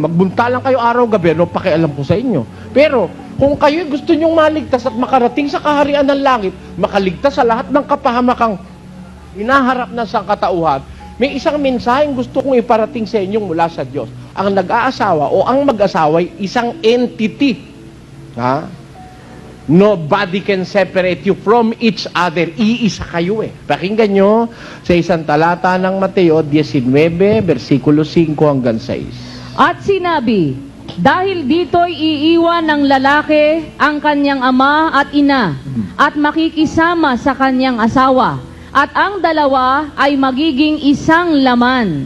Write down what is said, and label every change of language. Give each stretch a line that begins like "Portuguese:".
Filipino: Magbunta lang kayo araw-gabi, no, pakialam ko sa inyo. Pero, kung kayo gusto nyong maligtas at makarating sa kaharian ng langit, makaligtas sa lahat ng kapahamakang hinaharap na sangkatauhan, may isang mensaheng gusto kong iparating sa inyong mula sa Diyos. Ang nag-aasawa o ang mag-asawa ay isang entity.
English: Nobody can separate you from each other.
Filipino: Iisa kayo Pakinggan nyo sa isang talata ng Mateo 19, versikulo 5 hanggang 6. At sinabi, dahil dito'y iiwan ng lalaki ang kanyang ama at ina, at makikisama sa kanyang asawa, at ang dalawa ay magiging isang laman.